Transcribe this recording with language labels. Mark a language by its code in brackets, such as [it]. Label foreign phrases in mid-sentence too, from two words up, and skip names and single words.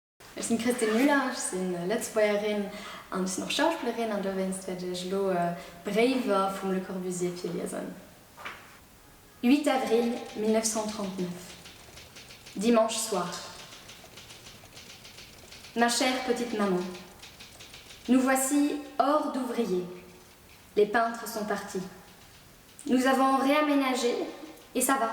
[de] Ich bin Christine Müller, ich bin Letzbäuerin und ich bin noch Schauspielerin und da werde ich Briefe von Le Corbusier lesen. [fr] 8 avril 1939. Dimanche soir. Ma chère petite maman, nous voici hors d'ouvriers. Les peintres sont partis. Nous avons réaménagé et ça va.